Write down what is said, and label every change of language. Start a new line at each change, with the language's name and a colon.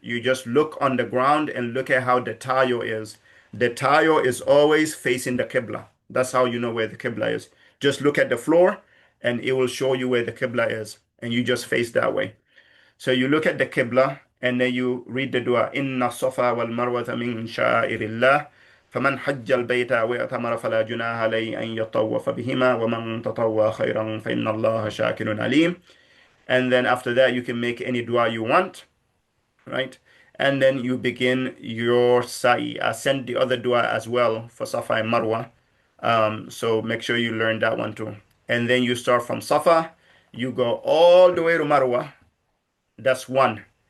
English: You just look on the ground and look at how the tile is. The tile is always facing the Qibla. That's how you know where the Qibla is. Just look at the floor and it will show you where the Qibla is. And you just face that way. So you look at the Qibla and then you read the dua.
Arabic: Inna Safa wal Marwata min sha'irillah. فمن حج البيت واعتمر فلا جناح عليه أن يطوف بهما ومن تطوع خيرا فإن الله شاكر عليم.
English: And then after that, you can make any dua you want, right? And then you begin your sa'i. I sent the other dua as well for Safa and Marwa. So make sure you learn that one too. And then you start from Safa, you go all the way to Marwa. That's one.